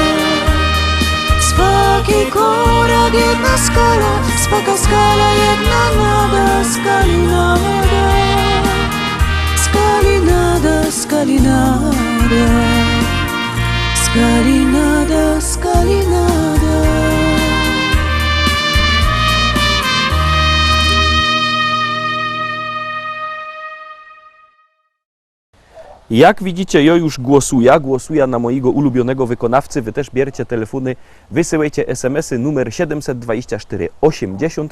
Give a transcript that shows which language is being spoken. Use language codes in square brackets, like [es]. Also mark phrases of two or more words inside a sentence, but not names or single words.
[hr] Swaki korak, jedna skala, swaka skala, jedna nada, skalinada, skalinada, skalinada, skalinada, skalinada. [pl] Jak widzicie, ja już głosuję na mojego ulubionego wykonawcy. Wy też bierzcie telefony, wysyłajcie SMS-y numer 724 80.